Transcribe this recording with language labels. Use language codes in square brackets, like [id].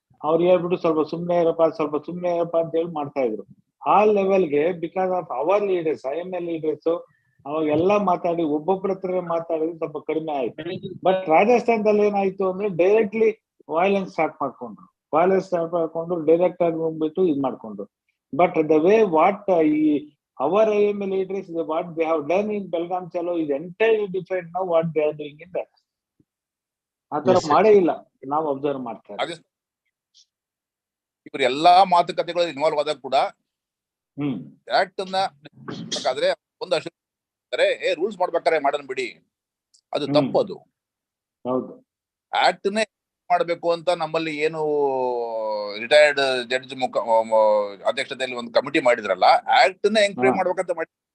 [kn] ಅವ್ರು ಹೇಳ್ಬಿಟ್ಟು ಸ್ವಲ್ಪ ಸುಮ್ನೆ ಇರಪ್ಪ ಅಂತ ಹೇಳಿ ಮಾಡ್ತಾ ಇದ್ರು. ಆ ಲೆವೆಲ್ಗೆ [en] because of our leaders, [kn] IML leaders ಅವಾಗೆಲ್ಲ ಮಾತಾಡಿ ಒಬ್ಬೊಬ್ಬರ ಹತ್ರ ಮಾತಾಡಿದ್ರೆ ಸ್ವಲ್ಪ ಕಡಿಮೆ ಆಯ್ತು. ಬಟ್ ರಾಜಸ್ಥಾನದಲ್ಲಿ ಏನಾಯ್ತು ಅಂದ್ರೆ ಡೈರೆಕ್ಟ್ಲಿ ವೈಲೆನ್ಸ್ ಸ್ಟಾರ್ಟ್ ಮಾಡ್ಕೊಂಡು ಡೈರೆಕ್ಟ್ ಆಗಿ ಹೋಗ್ಬಿಟ್ಟು ಇದ್ ಮಾಡ್ಕೊಂಡ್ರು. [en] But the way what our IML leaders, what they have done in Belgaum Chalo is entirely different now what they are doing in that. [kn] ಆತರ ಮಾಡೇ ಇಲ್ಲ, ನಾವು ಅಬ್ಸರ್ವ್ ಮಾಡ್ತಾರೆ. ಇವ್ರು ಎಲ್ಲಾ ಮಾತುಕತೆಗಳು ಇನ್ವಾಲ್ವ್ ಆದಾಗ ಕೂಡ ಆಕ್ಟ್ ಅನ್ನ ಬೇಕಾದ್ರೆ ಒಂದು ರೂಲ್ಸ್ ಮಾಡ್ಬೇಕಾರೆ ಮಾಡೋಣ ಬಿಡಿ, ಅದು ತಪ್ಪದು. ಹೌದು, ಆಕ್ಟ್ ನೇ ಮಾಡ್ಬೇಕು ಅಂತ ನಮ್ಮಲ್ಲಿ ಏನು ರಿಟೈರ್ಡ್ ಜಡ್ಜ್ ಅಧ್ಯಕ್ಷತೆಯಲ್ಲಿ ಒಂದು ಕಮಿಟಿ ಮಾಡಿದ್ರಲ್ಲ, ಆಕ್ಟ್ ನ ಎಂಕ್ವೈರಿ ಮಾಡ್ಬೇಕಂತ ಮಾಡಿ.